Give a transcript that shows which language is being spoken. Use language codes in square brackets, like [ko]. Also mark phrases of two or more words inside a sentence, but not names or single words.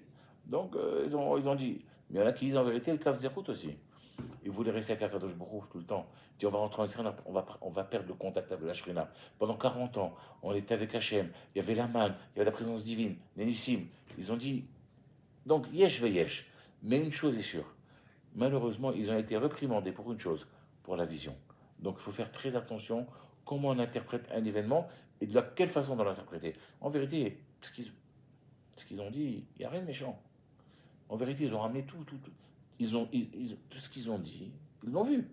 [fr] Donc, ils ont dit. Mais il y en a qui disent en vérité le [he] כף זכות [fr] aussi. Ils voulaient rester avec [he] הקדוש ברוך [fr] tout le temps. Ils disent on va rentrer en Israël, on va perdre le contact avec la Shrina. Pendant 40 ans, on était avec Hachem. Il y avait la manne, il y avait la présence divine, les Nissim. Ils ont dit. Donc, [he] יש ויש. [fr] Mais une chose est sûre. Malheureusement, ils ont été réprimandés pour une chose, pour la vision. Donc, il faut faire très attention comment on interprète un événement et de quelle façon on l'interpréter. En vérité, ce qu'ils ont dit, il n'y a rien de méchant. En vérité, ils ont ramené tout. Tout ce qu'ils ont dit, ils l'ont vu.